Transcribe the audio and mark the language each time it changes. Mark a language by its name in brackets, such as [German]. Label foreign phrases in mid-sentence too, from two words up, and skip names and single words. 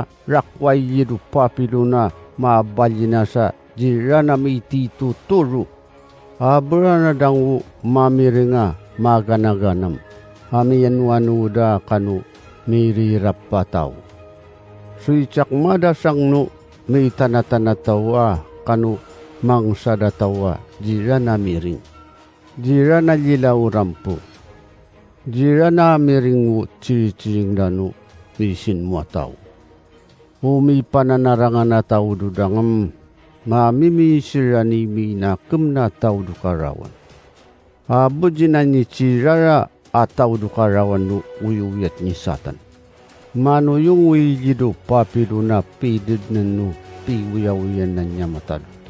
[Yami] rakway yidu papiluna mabalina sa jirana miti tuturu abrana dangu mamiringa maganaganam hamiyan wanuda kanu mirirap pataw suicak madasang no may tanatanatawa kanu mangsadatawa jirana miring jirana lilaw rampo jirana miring ciri-ciring danu isin mo tao. Umi pananarangan na tao dudangam, mamimisirani minakem na tao dukarawan. Abudjinan ni cirara ataw dukarawan no uyuyat ni satan. Mano yung uyido papido na pidid na no piwiyawiyan na niya mataduto.